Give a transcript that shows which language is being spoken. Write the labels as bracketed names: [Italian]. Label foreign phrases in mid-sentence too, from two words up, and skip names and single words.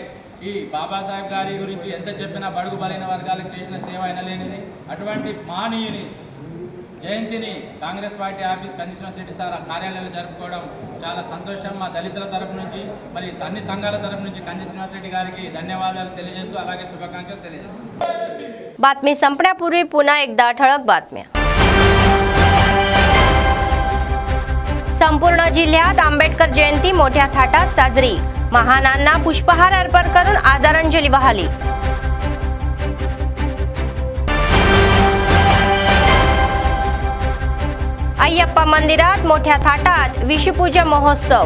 [Telugu] అలాగే ఈ బాబాసాహెబ్ గారి గురించి ఎంత చెప్పినా బడుగు బలైన వర్గాలకు చేసిన సేవ అయినలేనిది. అటువంటి మానీయుని జయంతిని కాంగ్రెస్ పార్టీ ఆఫీస్ కందిశ్రీనివాస్ రెడ్డి సార్ కార్యాలయంలో జరుపుకోవడం చాలా సంతోషం. మా దళితుల తరపు నుంచి మరి అన్ని సంఘాల తరపు నుంచి కందిశ్రీనివాస్ రెడ్డి గారికి ధన్యవాదాలు తెలియజేస్తూ అలాగే శుభాకాంక్షలు తెలియజేస్తూ [Marathi] बातमी संपण्यापूर्वी पुन्हा एकदा ठळक बातम्या. संपूर्ण जिल्ह्यात आंबेडकर जयंती मोठ्या थाटात साजरी. महानांना पुष्पहार अर्पण करून आदरांजली वाहिली. अय्यप्पा मंदिरात मोठ्या थाटात विषुपूजा महोत्सव.